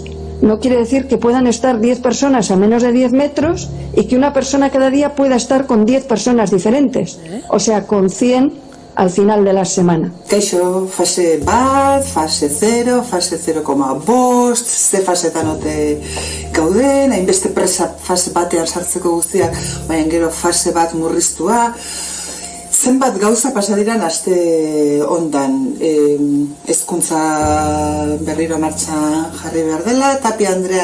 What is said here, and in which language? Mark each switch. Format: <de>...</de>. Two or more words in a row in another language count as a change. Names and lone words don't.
<es>no quiere decir que puedan estar 10 personas a menos de 10 metros y que una persona cada día pueda estar con 10 personas diferentes, o sea, con 100 al final de la semana.</es> <eu>Kaixo, fase bat, fase 0, fase 0,5, ze fasetan ote gauden, hainbeste presa fase batean sartzeko guztiak, baina gero fase bat murriztua. Zenbat gauza pasadiran aste ondan, hezkuntza berriro martxan jarri behar dela, Tapia Andrea</eu>